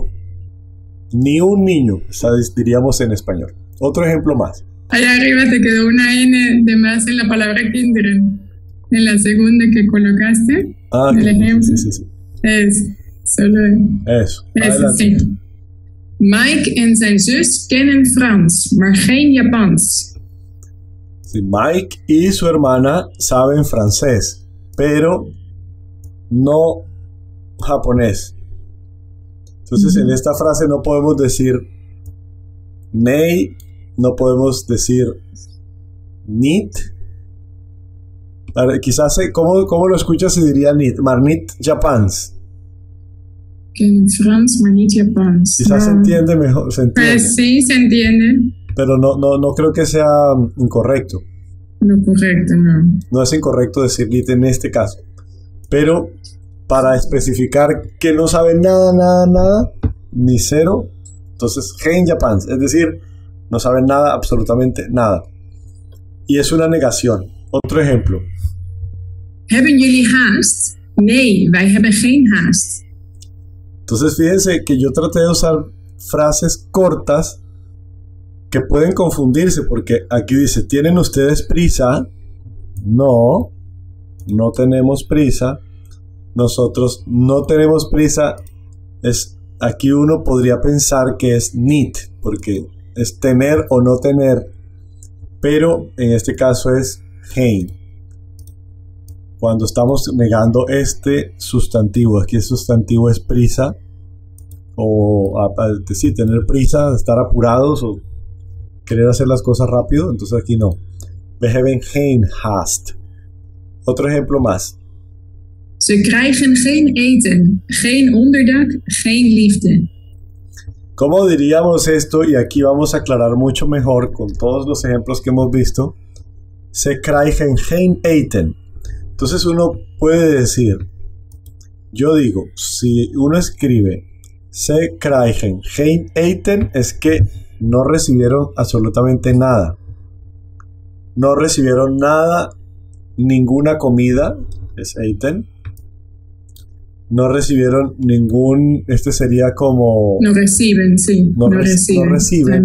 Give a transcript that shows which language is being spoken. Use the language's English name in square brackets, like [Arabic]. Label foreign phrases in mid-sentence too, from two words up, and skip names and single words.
[Spanish] Ni un niño, diríamos en español. Otro ejemplo más. Allá arriba te quedó una N de más en la palabra kinderen. En la segunda que colocaste, el ejemplo. Sí. Es solo eso. Sí. [Dutch] Mike en zijn zus kennen Frans, maar geen Japans. [Spanish] Sí, Mike y su hermana saben francés, pero no japonés. Entonces, en esta frase no podemos decir nei, no podemos decir niet, A ver, quizás, ¿cómo lo escuchas si diría niet? [Dutch] Maar niet Japans. Que en Frans, maar niet Japans. [Spanish] Quizás se entiende mejor. Se entiende. Pues sí, se entiende. Pero no creo que sea incorrecto. Lo correcto, no. No es incorrecto decir niet en este caso. Pero para especificar que no sabe nada, ni cero, entonces [Dutch] geen Japans, [Spanish] es decir, no saben nada, absolutamente nada. Y es una negación. Otro ejemplo. [Dutch] ¿Hebben jullie haast? Nee, wij hebben geen haast. [Spanish] Entonces fíjense que yo traté de usar frases cortas que pueden confundirse, porque aquí dice, ¿tienen ustedes prisa? No tenemos prisa. Nosotros no tenemos prisa. Aquí uno podría pensar que es need, porque es tener o no tener, pero en este caso es geen. Cuando estamos negando este sustantivo, aquí el sustantivo es prisa, o sí, tener prisa, estar apurados o querer hacer las cosas rápido, entonces aquí no. [Dutch] We hebben geen haast. [Spanish] Otro ejemplo más. [Dutch] Ze krijgen geen eten, geen onderdak, geen liefde. [Spanish] ¿Cómo diríamos esto? Y aquí vamos a aclarar mucho mejor con todos los ejemplos que hemos visto. [Dutch] Ze krijgen geen eten. [Spanish] Entonces uno puede decir, yo digo, si uno escribe [Dutch] ze krijgen geen eten, [Spanish] es que no recibieron absolutamente nada. No recibieron nada, ninguna comida, es eten. No recibieron ningún, sería como... No reciben, sí. No reciben.